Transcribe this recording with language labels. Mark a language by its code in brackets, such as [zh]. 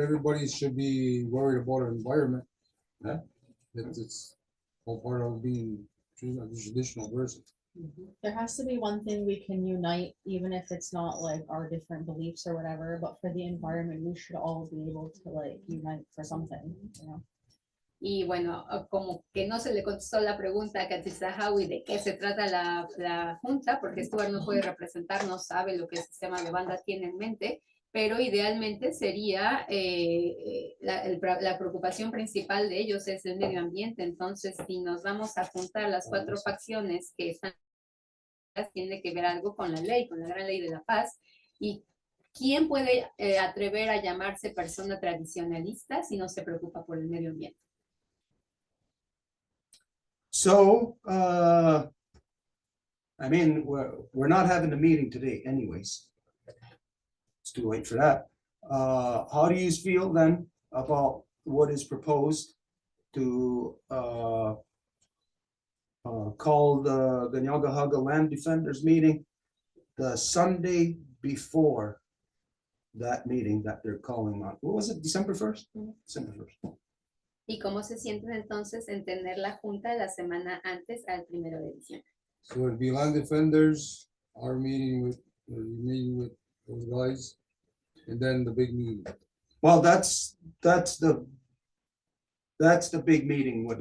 [en] Everybody should be worried about our environment. Yeah, it's all part of being a traditional person. There has to be one thing we can unite, even if it's not like our different beliefs or whatever, but for the environment, we should all be able to like unite for something, you know? [es] Y bueno, como que no se le contestó la pregunta a Katsitsahawi de qué se trata la junta, porque Stuart no puede representar, no sabe lo que el sistema de banda tiene en mente, pero idealmente sería, la preocupación principal de ellos es el medio ambiente. Entonces, si nos vamos a juntar las 4 facciones que están, tiene que ver algo con la ley, con la gran ley de la paz. ¿Y quién puede atrever a llamarse persona tradicionalista si no se preocupa por el medio ambiente? [en] So, I mean, we're not having a meeting today anyways. It's too late for that. How do you feel then about what is proposed to call the Ganyangahaga Land Defenders meeting the Sunday before that meeting that they're calling on? What was it, December 1st? December 1st. [es] ¿Y cómo se sienten entonces en tener la junta la semana antes al 1 de diciembre? [en] So it'd be land defenders, our meeting with those guys, and then the big meeting. Well, that's the big meeting with